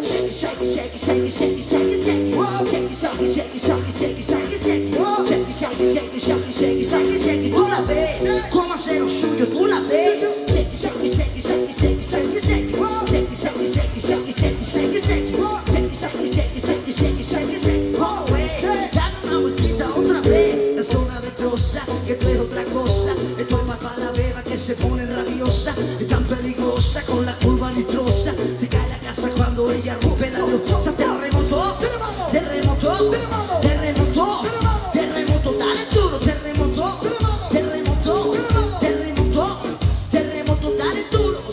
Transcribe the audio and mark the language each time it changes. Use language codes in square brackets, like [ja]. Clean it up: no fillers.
[en] Shake it, shake it, shake it, shake it, shake it, shake it, shake it. Shake it, shake it, shake it, shake it, shake it, shake it, shake it. Shake it, shake it, shake it, shake it, shake it, shake it, shake it. [es] Tú la ves, cómo hacer lo suyo, tú la ves. [en] Shake it, shake it, shake it, shake it, shake it, shake it, shake it. Shake it, shake it, shake it, shake it, shake it, shake it, shake it. Shake it, shake it, shake it, shake it, shake it, shake it, shake it. [es] Oh, dale una vueltita otra vez. La zona destroza, que esto es otra cosa. Esto es más para la beba que se pone rabiosa. Es tan peligrosa con la curva nitrosa. Se cae la casa cuando ella rompe la losa. Terremoto, terremoto, terremoto, terremoto, dale duro, terremoto, terremoto, terremoto, terremoto, dale duro.